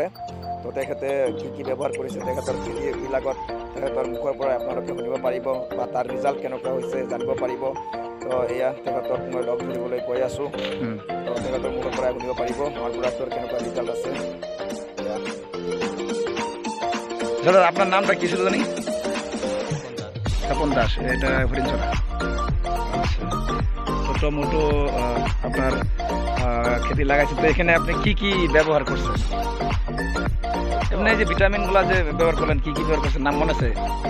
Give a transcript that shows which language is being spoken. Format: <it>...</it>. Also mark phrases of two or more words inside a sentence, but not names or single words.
<as>তো তেখেতে কি ব্যৱহাৰ কৰিছে তেখেতৰ খেতিবিলাকত তেখেতৰ মুখৰ পৰা আপোনালোকে শুনিব পাৰিব বা তাৰ ৰিজাল্ট কেনেকুৱা হৈছে জানিব পাৰিব। তো এয়া তেখেতক মই লগ ধৰিবলৈ গৈ আছোঁ। তো তেখেতৰ মুখৰ পৰা শুনিব পাৰিব আমাৰ প্ৰডাক্টৰ কেনেকুৱা ৰিজাল্ট আছে।</as> <bn>দাদা আপনার নামটা কি ছিল জানি? স্বপন দাস, এটা হরিণছড়া। আচ্ছা, ছোট মোটো আপনার খেতে লাগাইছে, তো এখানে আপনি কি কি ব্যবহার করছেন? এমনি যে ভিটামিনগুলো যে ব্যবহার করলেন, কি কি ব্যবহার করছেন নাম মনে আছে?</bn>